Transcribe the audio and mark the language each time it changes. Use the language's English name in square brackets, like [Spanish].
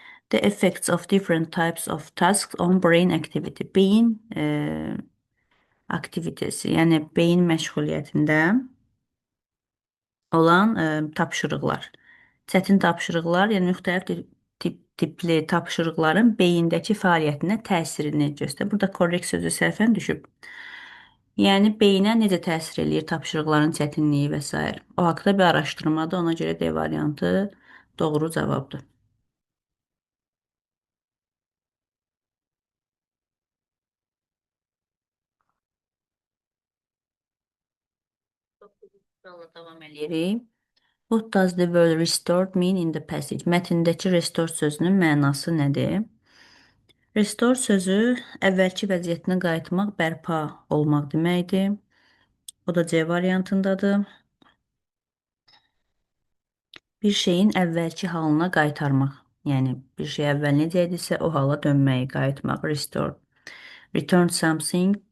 [English] The effects of different types of tasks on brain activity. [Azerbaijani] Beyin aktivitesi, yəni beyin məşğuliyyətində olan tapşırıqlar. Çətin tapşırıqlar, yəni müxtəlif tipli tapşırıqların beyindəki fəaliyyətinə təsirini göstərir. Burada korrekt sözü səhvən düşüb. Yəni beyinə necə təsir eləyir tapşırıqların çətinliyi və s. O haqda bir araşdırmadır, ona görə D variantı doğru cavabdır. Davam edirik. [English] What does the word restored mean in the passage? [Azerbaijani] Mətndəki restored sözünün mənası nədir? Restore sözü əvvəlki vəziyyətinə qayıtmaq, bərpa olmaq deməkdir. O da C variantındadır. Bir şeyin əvvəlki halına qaytarmaq. Yəni, bir şey əvvəl necə idisə, o hala dönməyi, qayıtmaq, restore. [English] Return something